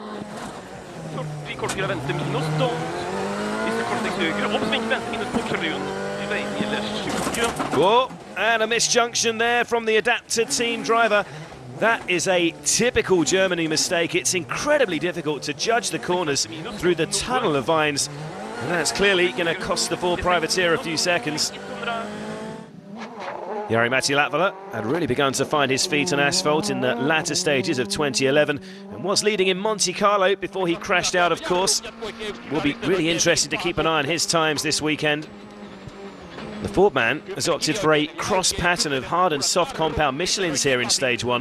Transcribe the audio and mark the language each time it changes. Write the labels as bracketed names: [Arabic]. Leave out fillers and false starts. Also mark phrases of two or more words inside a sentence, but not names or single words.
[English] Oh, and a misjunction there from the adapted team driver. That is a typical Germany mistake. It's incredibly difficult to judge the corners through the tunnel of vines. And that's clearly going to cost the four privateer a few seconds. Jari-Matti Latvala had really begun to find his feet on asphalt in the latter stages of 2011 and was leading in Monte Carlo before he crashed out, of course. We'll be really interested to keep an eye on his times this weekend. The Ford man has opted for a cross pattern of hard and soft compound Michelins here in stage one.